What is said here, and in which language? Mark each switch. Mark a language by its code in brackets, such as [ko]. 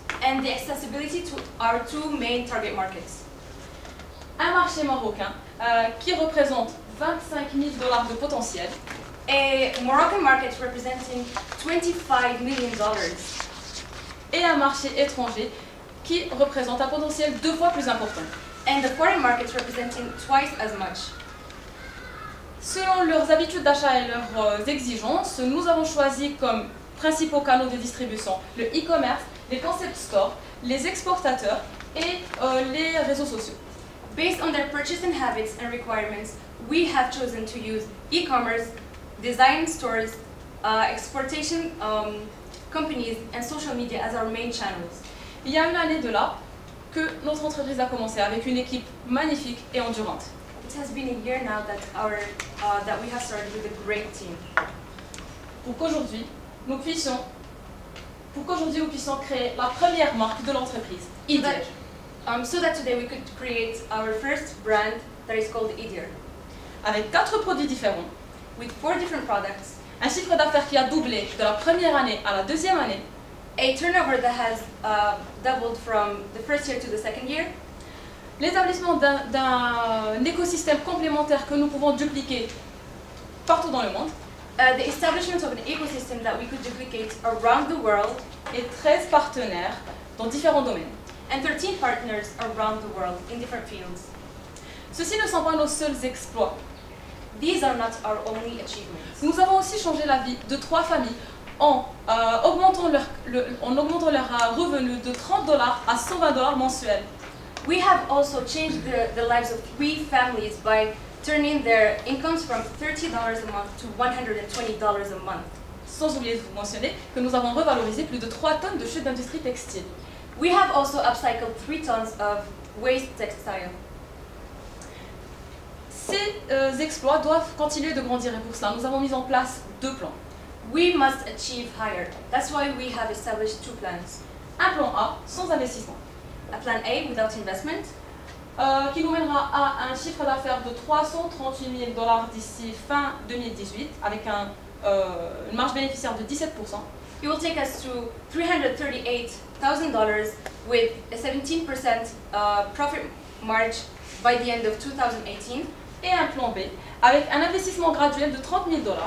[en] And the accessibility to our 2 main target markets. [fr] Un marché marocain qui représente 25 000 $ de potentiel. [en] A Moroccan market representing $25 million. [fr] Et un marché étranger qui représente un potentiel 2 fois plus important. [en] And the foreign market representing twice as much. [fr] Selon leurs habitudes d'achat et leurs exigences, nous avons choisi comme principaux canaux de distribution le e-commerce, les concept stores, les exportateurs et les réseaux sociaux. [en] Based on their purchasing habits and requirements, we have chosen to use e-commerce, design stores, exportation companies and social media as our main channels. [fr] Il y a une année de là que notre entreprise a commencé avec une équipe magnifique et endurante. [en] It has been a year now that we have started with a great team. [fr] Pour qu'aujourd'hui nous puissions créer la première marque de l'entreprise, Idir. [en] So that today we could create our first brand that is called Idir. [fr] Avec 4 produits différents. [en] With 4 different products. [fr] Un chiffre d'affaires qui a doublé de la première année à la 2e année. [en] A turnover that has doubled from the first year to the second year. [fr] L'établissement d'un écosystème complémentaire que nous pouvons dupliquer partout dans le monde. [en] The establishment of an ecosystem that we could duplicate around the world. [fr] Et 13 partenaires dans différents domaines. [en] And 13 partners around the world in different fields. [fr] Ceci ne sont pas nos seuls exploits. [en] These are not our only achievements. [fr] Nous avons aussi changé la vie de 3 familles en augmentant leurs revenus de $30 à $120 mensuels. [en] We have also changed the lives of 3 families by turning their incomes from $30 a month to $120 a month. [fr] sans oublier de vous mentionner que nous avons revalorisé plus de 3 tonnes de chutes d'industrie textile. [en] We have also upcycled 3 tons of waste textile. [fr] Ces exploits doivent continuer de grandir et pour cela, nous avons mis en place 2 plans. [en] We must achieve higher. That's why we have established 2 plans. [fr] Un plan A, sans investissement. [en] A plan A without investment. [fr] Qui nous mènera à un chiffre d'affaires de 338 000 $ d'ici fin 2018 avec une marge bénéficiaire de 17%. [en] It will take us to $338,000 with a 17% profit margin by the end of 2018. [fr] Et un plan B avec un investissement graduel de 30 000 $.